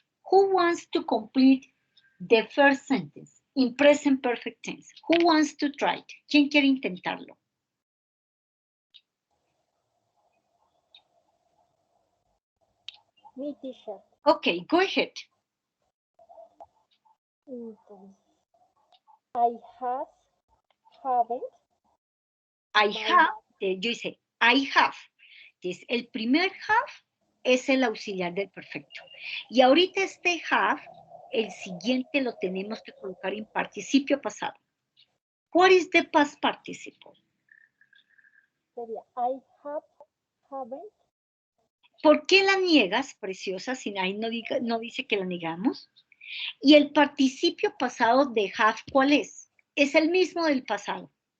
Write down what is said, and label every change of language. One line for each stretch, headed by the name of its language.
English: Who wants to complete the first sentence in present perfect tense? Who wants to try it?
Spanish: ¿Quién quiere intentarlo? Mi teacher.
English: Okay, go ahead.
Spanish: Entonces,
English: I have, haven't. I have,
Spanish: yo hice,
English: I have.
Spanish: Entonces, el primer have es el auxiliar del perfecto. Y ahorita este have, el siguiente lo tenemos que colocar en participio pasado.
English: What is the past participle?
Spanish: Sería
English: I have, haven't.
Spanish: ¿Por qué la niegas, preciosa, si ahí no dice que la negamos? Y el participio pasado de have, ¿cuál es? Es el mismo del pasado.